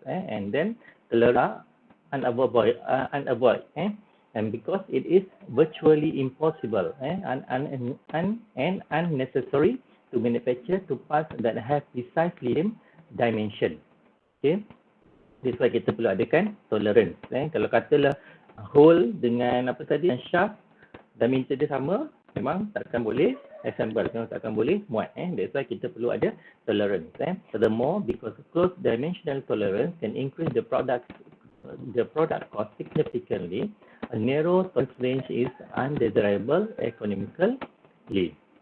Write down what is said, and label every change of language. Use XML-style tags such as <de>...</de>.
<en>And then tolerance unavoidable, and because it is virtually impossible and unnecessary to manufacture to parts that have precisely same dimension. Okay, this why</en> <ms>kita perlu adakan tolerance. Kalau katalah hole dengan apa tadi, shaft, dimension dia sama, memang takkan boleh assemble, memang takkan boleh muat.</ms> <en>That's why</en> <ms>kita perlu ada tolerance.</ms> <en>Furthermore, because close dimensional tolerance can increase the product cost significantly, a narrow tolerance range is undesirable economically.</en>